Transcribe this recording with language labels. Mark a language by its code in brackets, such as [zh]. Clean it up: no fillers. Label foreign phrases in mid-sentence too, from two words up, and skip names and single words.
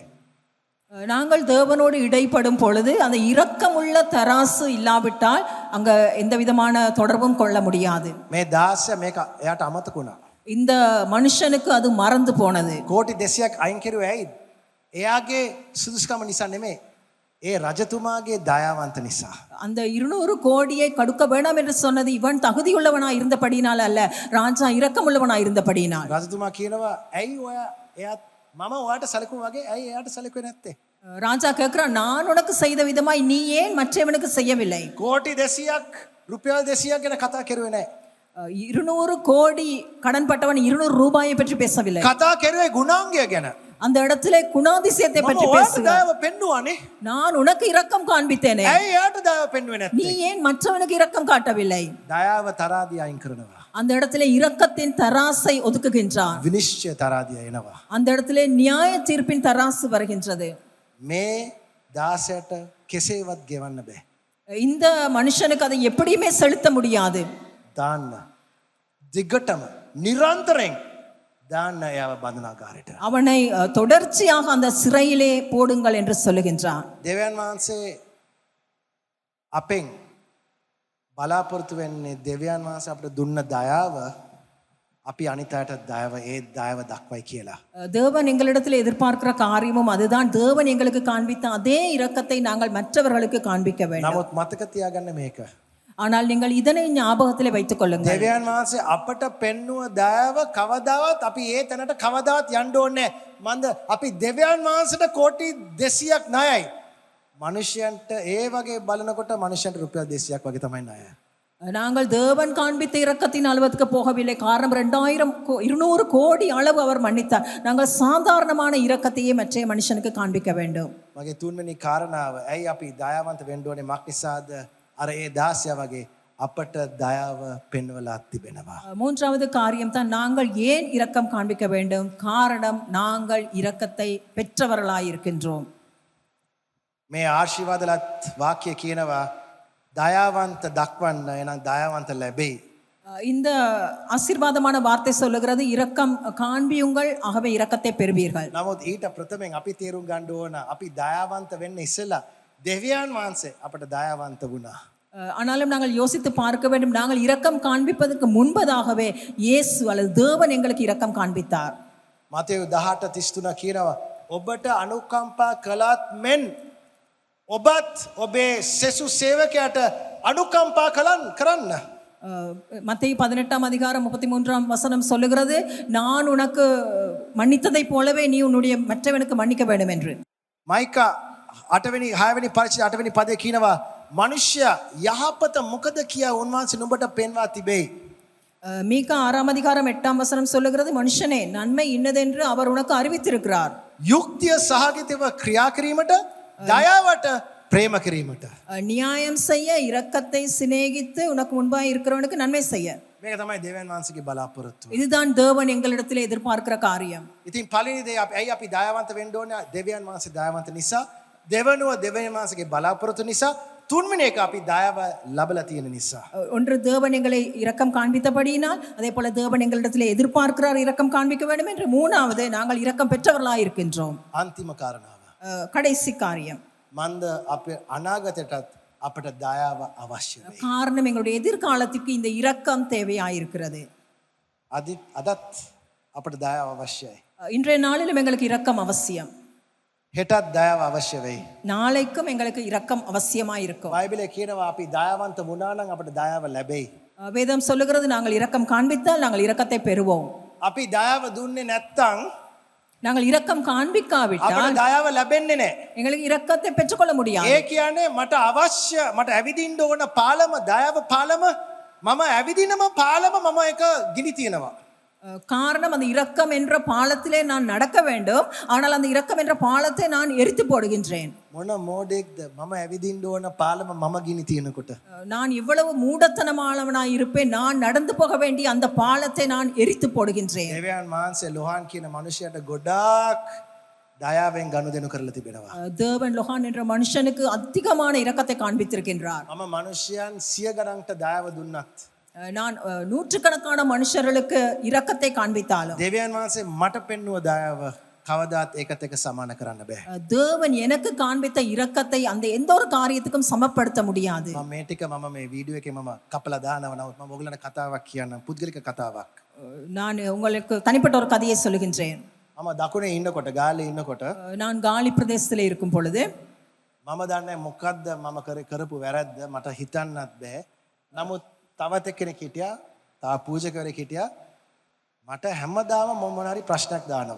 [ta] நாங்கள் தேவனோடு இடைப்படும் பொழுது அந்த இரக்கமுள்ள தராசு இல்லாவிட்டால் அங்க எந்த விதமான தொடர்பும் கொள்ள முடியாது. [si] මේ 16 මේක එයාට අමතක වුණා. [ta] இந்த மனுஷனுக்கு அது மறந்து போனது. [si] කෝටි 200ක් අයින් කරුවේ ඇයි? එයාගේ සුදුසුකම නිසා නෙමෙයි. ඒ රජතුමාගේ දයාවන්ත නිසා. [ta] அந்த 200 கோடியை கொடுக்க வேண்டாம் என்று சொன்னது இவன் தகுதியுள்ளவனா இருந்தபடியினால் அல்ல, ராஜா இரக்கமுள்ளவனா இருந்தபடியினால். [si] රජතුමා කියනවා ඇයි ඔයා එයාත් මම ඔයාට සැලකුවා වගේ ඇයි එයාට සැලකුවේ නැත්තේ? [ta] ராஜா கேட்கிறான், நான் உனக்கு செய்த விதமாய் நீ ஏன் மற்றவனுக்கு செய்யவில்லை? [si] කෝටි 200ක් රුපියල් 200ක් ගැන කතා කරුවේ නැහැ. [ta] 200 கோடி கடன்பட்டவன் 200 ரூபாயை பற்றி பேசவில்லை. [si] කතා කරුවේ ගුණාංගය ගැන. [ta] அந்த இடத்துல குணாதிசயத்தை [si] මම [ta] பற்றி [si] ඔයාට [ta] பேசுகிறார். [si] දයාව පෙන්නුවානේ. [ta] நான் உனக்கு இரக்கம் காண்பித்தேனே, [si] ඇයි එයාට දයාව පෙන්නුවේ [ta] நீ [si] නැත්තේ? [ta] ஏன் மற்றவனுக்கு இரக்கம் காட்டவில்லை? [si] දයාව තරාදිය අයින් කරනවා. [ta] அந்த இடத்துல இரக்கத்தின் தராசை ஒதுக்குகின்றான். [si] විනිශ්චය තරාදිය එනවා. [ta] அந்த இடத்துல நியாய தீர்ப்பின் தராசு வருகின்றது. [si] මේ 16ට කෙසේවත් ගෙවන්න බෑ. [ta] இந்த மனுஷனுக்கு அதை எப்படியுமே செலுத்த முடியாது. [si] දාන්න. දිගටම නිරන්තරයෙන් දාන්න එයාව බන්ධනාගාරයට. [ta] அவனை தொடர்ச்சியாக அந்த சிறையிலே போடுங்கள் என்று சொல்லுகின்றான். [si] දෙවියන් වහන්සේ අපෙන් බලාපොරොත්තු වෙන්නේ දෙවියන් වහන්සේ අපිට දුන්න දයාව අපි අනිත් අයට දයාව දක්වයි කියලා. [ta] தேவன் எங்களிடத்தில் எதிர்பார்க்கிற காரியமும் அதுதான். தேவன் எங்களுக்கு காண்பித்த அதே இரக்கத்தை நாங்கள் மற்றவர்களுக்கு காண்பிக்க வேண்டும். [si] නමුත් මතක තියාගන්න මේක. [ta] ஆனால் நீங்கள் இதனை ஞாபகத்திலே வைத்துக் கொள்ளுங்கள். [si] දෙවියන් වහන්සේ අපට පෙන්නුව දයාව කවදාවත් අපි ඒ තැනට කවදාවත් යන්න ඕනේ නැහැ. මන්ද අපි දෙවියන් වහන්සේට කෝටි 200ක් ණයයි. මනුෂ්‍යයන්ට ඒ වගේ බලනකොට මනුෂ්‍යයන්ට රුපියල් 200ක් වගේ තමයි ණය. [ta] நாங்கள் தேவன் காண்பித்த இரக்கத்தின் அளவுக்கு போகவில்லை. காரணம் 200 கோடி அளவு அவர் மன்னித்தார். நாங்கள் சாதாரணமான இரக்கத்தையே மற்ற மனுஷனுக்கு காண்பிக்க வேண்டும். [si] මගේ තුන්වෙනි කාරණාව ඇයි අපි දයාවන්ත වෙන්න ඕනේ? මක් නිසාද? අර ඒ 16 වගේ අපට දයාව පෙන්වලා තිබෙනවා. [ta] மூன்றாவது காரியம் தான், நாங்கள் ஏன் இரக்கம் காண்பிக்க வேண்டும்? காரணம், நாங்கள் இரக்கத்தை பெற்றவர்களாய் இருக்கின்றோம். [si] මේ ආශිර්වාදලත් වාක්‍ය කියනවා දයාවන්ත දක්වන්න එනම් දයාවන්ත ලැබෙයි. [ta] இந்த ஆசீர்வாதமான வார்த்தை சொல்லுகிறது, இரக்கம் காண்பியுங்கள், ஆகவே இரக்கத்தை பெறுவீர்கள். [si] නමුත් ඊට ප්‍රථමයෙන් අපි තේරුම් ගන්න ඕන අපි දයාවන්ත වෙන්න ඉස්සෙල්ලා දෙවියන් වහන්සේ අපට දයාවන්ත වුණා. [ta] ஆனாலும் நாங்கள் யோசித்து பார்க்க வேண்டும், நாங்கள் இரக்கம் காண்பிப்பதற்கு முன்பதாகவே இயேசு அல்லது தேவன் எங்களுக்கு இரக்கம் காண்பித்தார். [si] මතෙව් 18:33 කියනවා ඔබට අනුකම්පා කළත් මෙන් ඔබත් ඔබේ සෙසු සේවකයාට අනුකම්පා කරන්න. [ta] மத்தேயு 18ஆம் அதிகாரம் 33ஆம் வசனம் சொல்லுகிறது, நான் உனக்கு மன்னித்ததை போலவே நீ உன்னுடைய மற்றவனுக்கு மன்னிக்க வேண்டும் என்று. [si] මයිකා 8වෙනි 6වෙනි පරිච්ඡේදය 8වෙනි පදයේ කියනවා මනුෂ්‍ය යහපත මොකද කියා උන්වහන්සේ නුඹට පෙන්වා තිබේ. [ta] மீகா 6ஆம் அதிகாரம் 8ஆம் வசனம் சொல்லுகிறது, மனுஷனே நன்மை இன்னதென்று அவர் உனக்கு அறிவித்திருக்கிறார். [si] යුක්තිය සහගතව ක්‍රියා කිරීමට දයාවට ප්‍රේම කිරීමට. [ta] நியாயம் செய்ய, இரக்கத்தை சிநேகித்து, உனக்கு முன்பாய் இருக்கிறவனுக்கு நன்மை செய்ய. [si] මේක තමයි දෙවියන් වහන්සේගේ බලාපොරොත්තුව. [ta] இதுதான் தேவன் எங்களிடத்தில் எதிர்பார்க்கிற காரியம். [si] ඉතින් පළවෙනි දේ ඇයි අපි දයාවන්ත වෙන්න ඕනේ? දෙවියන් වහන්සේ දයාවන්ත නිසා. දෙවනුව දෙවියන් වහන්සේගේ බලාපොරොත්තු නිසා. තුන්වෙනි එක අපි දයාව ලැබලා තියෙන නිසා. [ta] ஒன்று, தேவன் எங்களை இரக்கம் காண்பித்தபடியினால், அதே போல தேவன் எங்களிடத்தில் எதிர்பார்க்கிறார் இரக்கம் காண்பிக்க வேண்டும் என்று. மூணாவது, நாங்கள் இரக்கம் பெற்றவர்களாக இருக்கின்றோம். [si] අන්තිම කාරණාව. [ta] கடைசி காரியம், [si] මන්ද අපේ අනාගතයටත් අපට දයාව අවශ්‍යයි. [ta] காரணம், எங்களுடைய எதிர்காலத்துக்கு இந்த இரக்கம் தேவையாயிருக்கிறது. [si] අදත් අපට දයාව අවශ්‍යයි. [ta] இன்றைய நாளிலும் எங்களுக்கு இரக்கம் அவசியம். [si] හෙටත් දයාව අවශ්‍ය වෙයි. [ta] நாளைக்கும் எங்களுக்கு இரக்கம் அவசியமாயிருக்கும். [si] බයිබලයේ කියනවා අපි දයාවන්ත වුණා නම් අපට දයාව ලැබෙයි. [ta] வேதம் சொல்லுகிறது, நாங்கள் இரக்கம் காண்பித்தால் நாங்கள் இரக்கத்தை பெறுவோம். [si] අපි දයාව දුන්නේ නැත්තම් [ta] நாங்கள் இரக்கம் [si] අපට [ta] காண்பிக்காவிட்டால் [si] දයාව ලැබෙන්නේ නැහැ. [ta] எங்களுக்கு இரக்கத்தை பெற்றுக்கொள்ள முடியாது. [si] ඒ කියන්නේ මට අවශ්‍ය මට ඇවිදින්න ඕන පාලම දයාව පාලම මම ඇවිදිනම පාලම මම එක ගිනි තියනවා. [ta] காரணம் அந்த இரக்கம் என்ற பாலத்திலே நான் நடக்க வேண்டும், ஆனால் அந்த இரக்கம் என்ற பாலத்தை நான் எரித்து போடுகின்றேன். [si] මොන මෝඩෙක්ද මම ඇවිදින්න ඕන පාලම මම ගිනි තියනකොට. [ta] நான் இவ்வளவு மூடத்தனமானவனாய் இருப்பேன், நான் நடந்து போக வேண்டிய அந்த பாலத்தை நான் எரித்து போடுகின்றேன். [si] දෙවියන් වහන්සේ ලොහාන් කියන මනුෂ්‍යයට ගොඩාක් දයාවෙන් ගනුදෙනු කරලා තිබෙනවා. [ta] தேவன் லொஹான் என்ற மனுஷனுக்கு அதிகமான இரக்கத்தை காண்பித்திருக்கின்றார். [si] මම මනුෂ්‍යයන් 100 ගණන්ට දයාව දුන්නත් [ta] நான் நூற்றுக்கணக்கான மனுஷர்களுக்கு இரக்கத்தை காண்பித்தாலும் [si] දෙවියන් වහන්සේ මට පෙන්නුව දයාව කවදාත් ඒකත් එක්ක සමාන කරන්න බෑ. [ta] தேவன் எனக்கு காண்பித்த இரக்கத்தை அந்த எந்த ஒரு காரியத்துக்கும் சமப்படுத்த முடியாது. [si] මම මේ ටික මම මේ වීඩියෝ එකේ මම කපලා දානවා. නමුත් මම ඔයගලන්ට කතාවක් කියන්නම්, පුද්ගලික කතාවක්. [ta] நான் உங்களுக்கு தனிப்பட்ட ஒரு கதையை சொல்லுகின்றேன். [si] මම දකුණේ ඉන්නකොට ගාලේ ඉන්නකොට [ta] நான் காலி பிரதேசத்தில் இருக்கும் பொழுது [si] මම දන්නේ මොකද්ද මම කරපු වැරද්ද මට හිතන්නත් බෑ. නමුත් තවත් එක්කෙනෙක් හිටියා, තා පූජකවරයෙක් හිටියා. මට හැමදාම මොන හරි ප්‍රශ්නයක් දානවා.